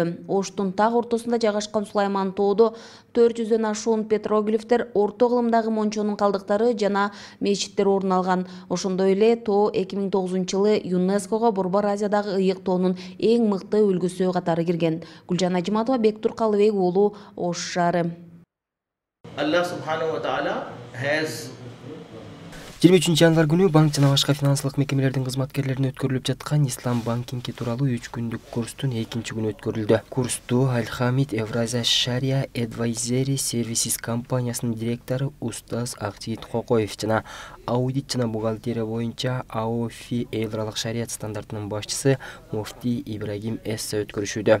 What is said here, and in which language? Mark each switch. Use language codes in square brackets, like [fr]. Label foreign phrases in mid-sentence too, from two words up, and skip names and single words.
[ky] Оштун так ортосунда жайгашкан Сулайман тоодо 400дөн ашуун петроглифтер, орто кылымдагы мончонун калдыктары жана мечиттер орун алган. Ошондой эле тоо 2009-жылы ЮНЕСКОго Борбор Азиядагы ыйык тоонун эң мыкты үлгүсү катары кирген. Гүлжан Ажиматова, Бектур Калыбек уулу, Ош шаары. [ar] الله سبحانه وتعالى has [ky] 23 январь күнү банк жана башка финансылык мекемелердин кызматкерлерине өткөрүлүп жаткан ислам банкинги тууралуу 3 күндүк курстун 2-чи күнү өткөрүлдү. Курсту Аль-Хамид Евразия Sharia Advisory Services компаниясынын директору Устаз Актиит Кокоев жана аудит жана бухгалтерия боюнча АОФИ эл аралык шарият стандартынын башчысы Муфти Ибрагим Эсса өткөрүшүүдө.